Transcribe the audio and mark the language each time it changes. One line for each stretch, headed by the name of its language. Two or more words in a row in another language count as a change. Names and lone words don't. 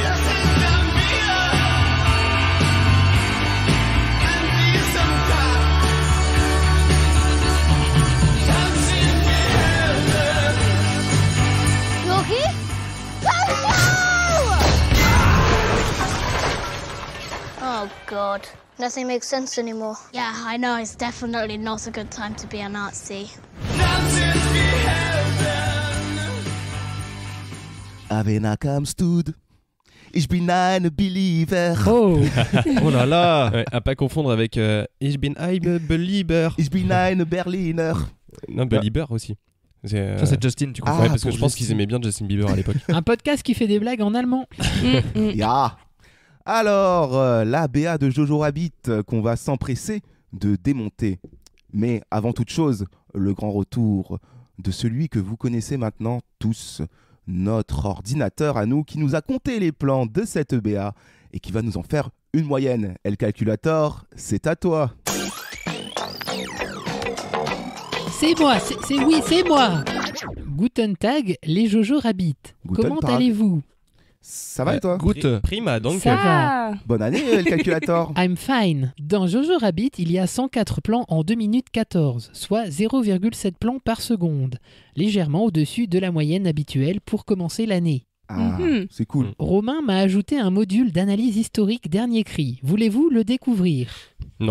English: You okay? Oh, God. Nothing makes sense anymore. Yeah, I know. It's definitely not a good time to be a Nazi. Avena Kamstud.
German: Ich bin ein Believer. Oh,
French: Oh là là. Ouais, à pas confondre avec
German: Ich bin ein Belieber. Ich bin ein Berliner.
French: Non, Belieber aussi. Ça c'est Justin, tu comprends. Ouais, parce que pour je pense Justin. qu'ils aimaient bien Justin Bieber à l'époque. un podcast qui fait des blagues en allemand. Ya. Alors, la BA de Jojo Rabbit qu'on va s'empresser de démonter. Mais avant toute chose, le grand retour de celui que vous connaissez maintenant tous, notre ordinateur à nous qui nous a compté les plans de cette BA et qui va nous en faire une moyenne. El Calculator, c'est à toi. C'est moi, c'est moi.
German: Guten Tag, les Jojo Rabbit. Guten
French: Comment
German: Tag.
French: allez-vous? Ça va et toi? Prima, donc. Ça va. Bonne année, El Calculator.
English: I'm fine.
French: Dans Jojo Rabbit, il y a 104 plans en 2 minutes 14, soit 0,7 plans par seconde, légèrement au-dessus de la moyenne habituelle pour commencer l'année. Ah, c'est cool. Romain m'a ajouté un module d'analyse historique dernier cri. Voulez-vous le découvrir? Non.